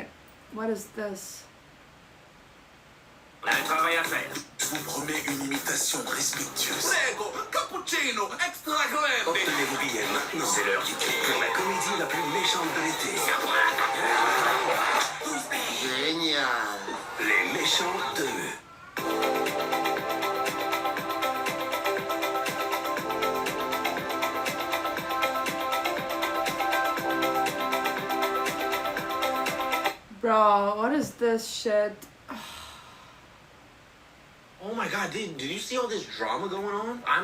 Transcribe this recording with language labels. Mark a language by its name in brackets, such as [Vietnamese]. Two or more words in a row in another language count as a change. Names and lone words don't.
[English] What is this? [French] Un travail à faire. Je vous promets une imitation respectueuse. [Italian] Prego, cappuccino, extra grande. [French] Obtenez-vous billets maintenant. C'est l'heure du clip pour la comédie la plus méchante de l'été. Génial. Les méchants 2. [English] Bro, what is this shit? Oh my god, did you see all this drama going on?